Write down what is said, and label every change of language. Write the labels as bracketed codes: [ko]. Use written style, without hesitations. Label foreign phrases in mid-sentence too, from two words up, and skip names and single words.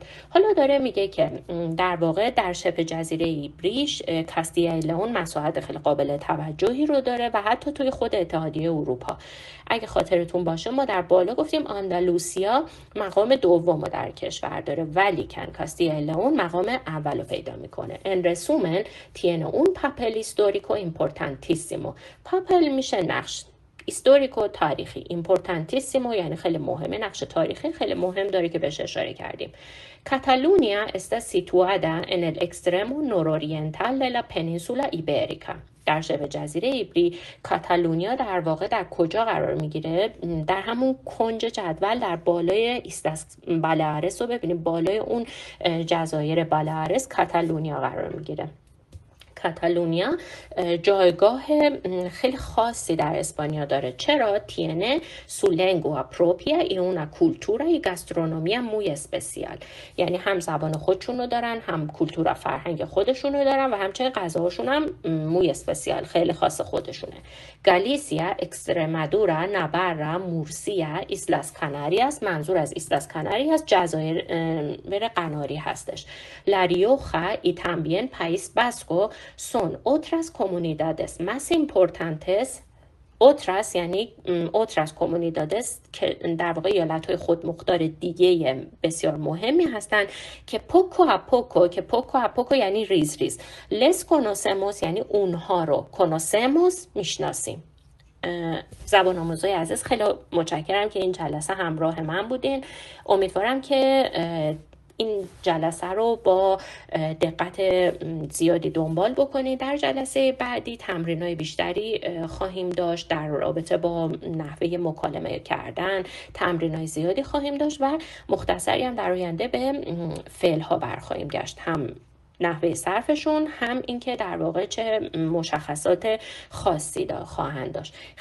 [fa] حالا داره میگه که در واقع در شبه جزیره ایبریش کاستیای لئون مساحت خیلی قابل توجهی رو داره و حتی توی خود اتحادیه اروپا. اگه خاطرتون باشه ما در بالا گفتیم آندالوسیا مقام دوم در کشور داره ولی کاستیای لئون مقام اول رو پیدا میکنه. [es] En resumen tiene un papel histórico importantísimo. [fa] papel میشه نقش، هیستوریکو تاریخی، ایمپورتانتیسیمو یعنی خیلی مهمه، نقش تاریخی خیلی مهم داره که بهش اشاره کردیم. [es] Cataluña está situada en el extremo nororiental de la península ibérica. [fa] در شبه جزیره ایبری کاتالونیا در واقع در کجا قرار میگیره؟ در همون کنج جدول در بالای ایستاس بالارس رو ببینیم، بالای اون جزایر بالارس کاتالونیا قرار میگیره. کاتالونیا جایگاه خیلی خاصی در اسپانیا داره. چرا؟ [es] tiene su lengua propia y una cultura y gastronomía muy especial. [fa] یعنی هم زبان خودشون رو دارن، هم کلتور و فرهنگ خودشون رو دارن و همچنین غذاهاشون هم [es] muy especial، [fa] خیلی خاص خودشونه. گالیسیا، اکسترمادورا، ناوارا، مورسیا، ایسلاس کاناریاس، منظور از ایسلاس کاناریاس جزایر قناری هستش. [es] لا ریوخا y también País Vasco son otras comunidades más importantes. [fa] otras یعنی [es] otras comunidades [fa] که در واقع ایالت‌های خودمختار دیگه بسیار مهمی هستن که [es] poco a poco، [fa] که [es] poco a poco [fa] یعنی ریز ریز. [es] les conocemos [fa] یعنی اونها رو، conocemos میشناسیم. زبان آموزای عزیز خیلی متشکرم که این جلسه همراه من بودین. امیدوارم که این جلسه رو با دقت زیادی دنبال بکنید. در جلسه بعدی تمرین‌های بیشتری خواهیم داشت در رابطه با نحوه مکالمه کردن، تمرین‌های زیادی خواهیم داشت و مختصری هم در آینده به فعل‌ها برخواهیم گشت، هم نحوه صرفشون، هم اینکه در واقع چه مشخصات خاصی خواهند داشت.